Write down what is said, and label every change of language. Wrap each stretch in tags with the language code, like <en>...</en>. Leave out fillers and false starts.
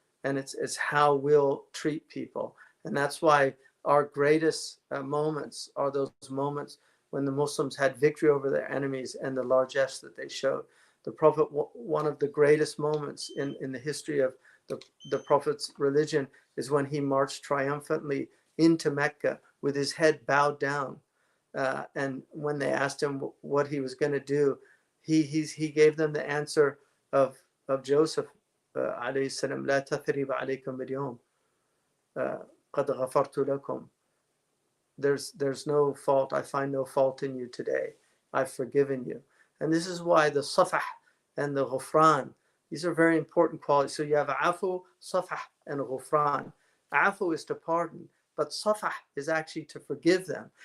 <en>And it's how we'll treat people. And that's why our greatest moments are those moments when the Muslims had victory over their enemies and the largesse that they showed. The Prophet, one of the greatest moments in the history of the Prophet's religion is when he marched triumphantly into Mecca with his head bowed down. And when they asked him what he was going to do, he gave them the answer of Joseph</en> <ar>عليه السلام لا تثريب عليكم اليوم قد غفرت لكم.</ar> <en>There's no fault. I find no fault in you today. I've forgiven you. And this is why the safah and the ghufran, these are very important qualities. So you have afu, safah, and ghufran. Afu is to pardon, but safah is actually to forgive them.</en>